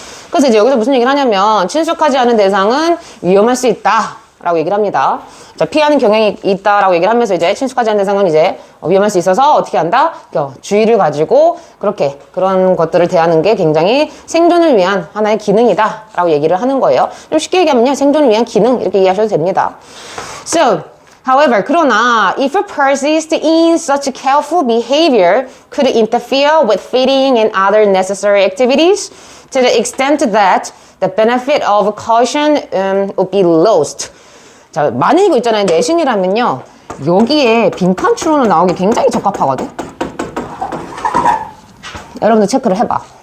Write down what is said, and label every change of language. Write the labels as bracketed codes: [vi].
[ko] 그래서 이제 여기서 무슨 얘기를 하냐면 친숙하지 않은 대상은 위험할 수 있다 라고 얘기를 합니다. 자, 피하는 경향이 있다라고 얘기를 하면서 이제 친숙하지 않은 대상은 이제 위험할 수 있어서 어떻게 한다? 주의를 가지고 그렇게 그런 것들을 대하는 게 굉장히 생존을 위한 하나의 기능이다 라고 얘기를 하는 거예요. 좀 쉽게 얘기하면요. 생존을 위한 기능 이렇게 이해하셔도 됩니다. [en] So, however, [ko] 그러나 [en] if it persists in such careful behavior could interfere with feeding and other necessary activities to the extent that the benefit of caution would be lost. [ko] 자, 만약 이거 있잖아요. 내신이라면요. 여기에 빈칸 추론으로 나오기 굉장히 적합하거든. 여러분들 체크를 해봐.